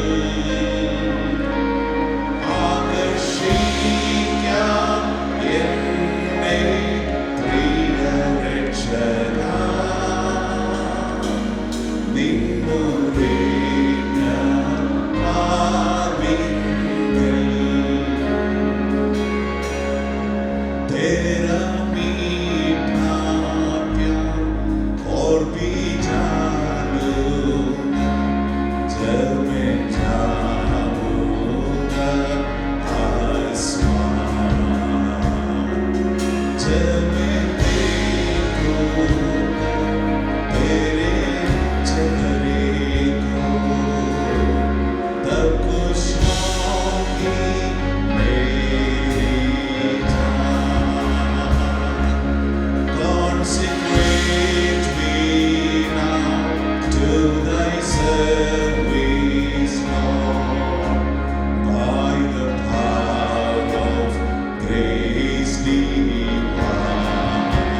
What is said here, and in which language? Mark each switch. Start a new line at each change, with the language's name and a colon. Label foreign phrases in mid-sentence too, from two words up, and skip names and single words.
Malayalam: ആകർഷിക്കാം എന്നെ പ്രിയ രക്ഷക, നിന്നുടെ മാർവിങ്കൽ.
Hindi: तेरा मीठा प्यार और भी जानूंगा जब मैं जाऊंगा आसमान। जब मैं देखूंगा तेरे चेहरे को, तब खुश होगी मेरी
English: Consecrate me now to thy service, Lord, by the power of grace divine.